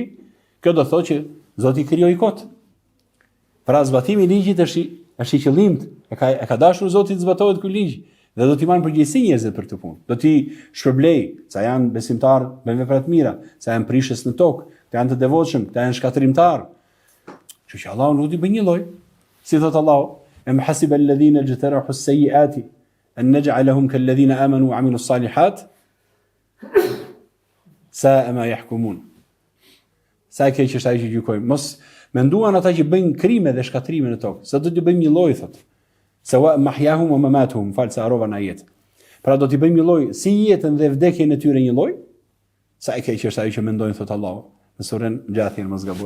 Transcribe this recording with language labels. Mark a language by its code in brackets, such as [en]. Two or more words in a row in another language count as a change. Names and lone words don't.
[sq] Kjo do thotë që Zoti krijoi kot. Pra zbatimi i ligjit është i qëllimt, e ka dashur Zoti të zbatohet ky ligj dhe do t'i marrë përgjegjësi njerëzit për këtë punë. Do t'i shpërblej, sa janë besimtarë me vepra të mira, sa janë prishës në tokë, sa janë të devotshëm, sa janë shkatrimtar. Kështu që Allahu nuk i bën një lloj. Si thot Allahu, [ar] أم حسب الذين اجترحوا السيئات أن نجعلهم كالذين آمنوا وعملوا الصالحات ساء ما يحكمون. [sq] Sa keq është ai që gjykojmë. Mos menduan ata që bëjnë krime dhe shkatrime në tokë. Sa do t'i bëjmë një lloj thot. [ar] سواء محياهم ومماتهم, [sq] falsa arova në ajet. Pra do t'i bëjmë një lloj si jetën dhe vdekjen e tyre një lloj. Sa e keq është ai që mendojnë thot Allahu. Në surën Gjathia mos gaboj.